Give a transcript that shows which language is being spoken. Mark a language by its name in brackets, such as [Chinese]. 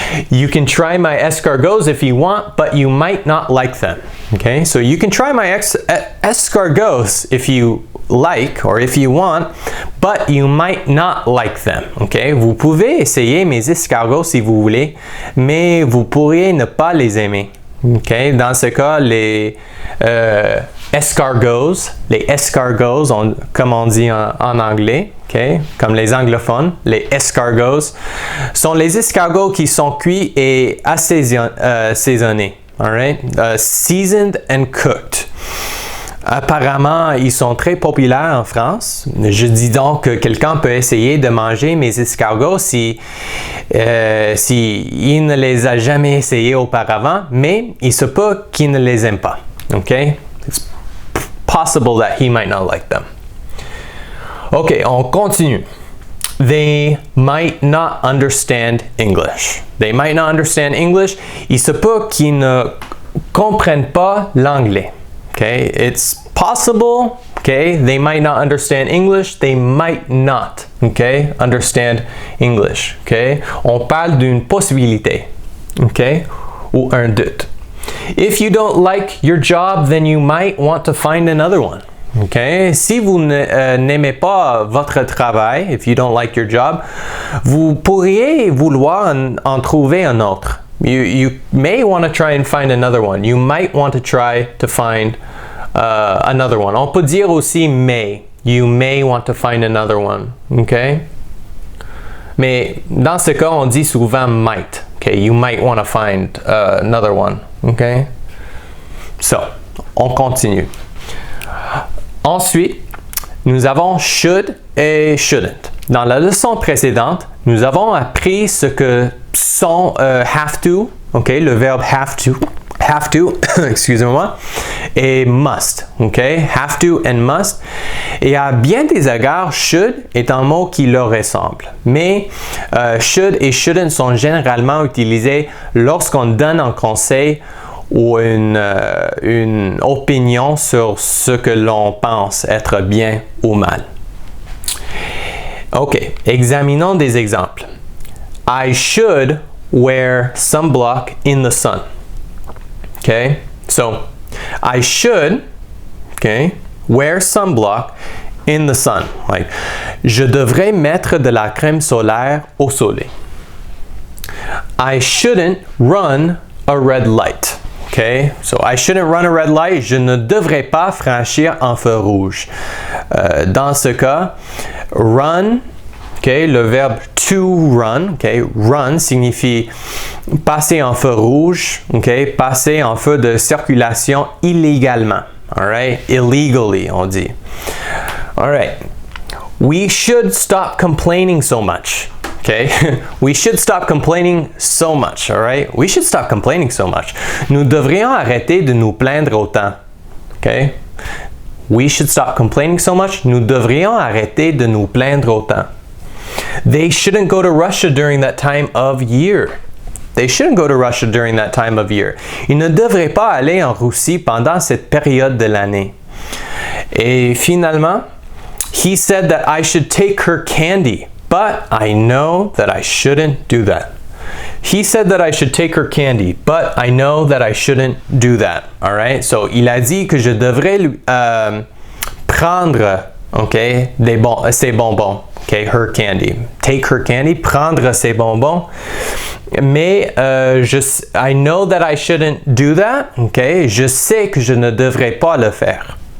[English] You can try my escargots if you want, but you might not like them. Okay, so you can try my escargots if you like or if you want, but you might not like them. [French] Okay, vous pouvez essayer mes escargots si vous voulez, mais vous pourriez ne pas les aimer. Okay, dans ce cas, les escargots, comme on dit en anglais, okay, comme les anglophones, les escargots, sont les escargots qui sont cuits et assaisonnés. All right? [English] Seasoned and cooked. [French] Apparemment, ils sont très populaires en France. Je dis donc que quelqu'un peut essayer de manger mes escargots si il ne les a jamais essayés auparavant, mais il se peut qu'il ne les aime pas. Okay? [English] It's possible that he might not like them. Ok, [French] on continue. [English] They might not understand English. They might not understand English. [French] Il se peut qu'ils ne comprennent pas l'anglais. [English] Okay, it's possible. Okay, they might not understand English. They might not. Okay, understand English. [French] Okay, on parle d'une possibilité. Okay, ou un doute. [English] If you don't like your job, then you might want to find another one. Okay? [French] Si vous n'aimez pas votre travail, [English] if you don't like your job, [French] vous pourriez vouloir en trouver un autre. [English] You may want to try and find another one. You might want to try to find another one. [French] On peut dire aussi [English] may. You may want to find another one. Okay? [French] Mais dans ce cas, on dit souvent might. Okay? [English] You might want to find another one. [French] Okay? So, on continue. Ensuite, nous avons should et shouldn't. Dans la leçon précédente, nous avons appris ce que sont have to, okay, le verbe have to, excusez-moi, et must, okay, have to and must. Et à bien des égards, should est un mot qui leur ressemble. Mais should et shouldn't sont généralement utilisés lorsqu'on donne un conseil ou une opinion sur ce que l'on pense être bien ou mal. Ok, examinons des exemples. [English] I should wear sunblock in the sun. Okay, so I should, okay, wear sunblock in the sun. [French] Like, je devrais mettre de la crème solaire au soleil. [English] I shouldn't run a red light. [French] Okay? [English] So, I shouldn't run a red light. [French] Je ne devrais pas franchir un feu rouge. Dans ce cas, run, okay, le verbe to run, okay, run signifie passer en feu rouge, okay, passer en feu de circulation illégalement. All right? [English] Illegally, on dit. All right. We should stop complaining so much. Okay? We should stop complaining so much. All right? We should stop complaining so much. [French] Nous devrions arrêter de nous plaindre autant. Okay? [English] We should stop complaining so much. [French] Nous devrions arrêter de nous plaindre autant. [English] They shouldn't go to Russia during that time of year. They shouldn't go to Russia during that time of year. [French] Ils ne devraient pas aller en Russie pendant cette période de l'année. Et finalement, [English] he said that I should take her candy, but I know that I shouldn't do that. He said that I should take her candy, but I know that I shouldn't do that. All right? [French] So, il a dit que je devrais prendre, okay, ses bonbons. [English] Okay, her candy. Take her candy, [French] prendre ses bonbons. [English] Mais I know that I shouldn't do that. Okay? [French] Je sais que je ne devrais pas le faire.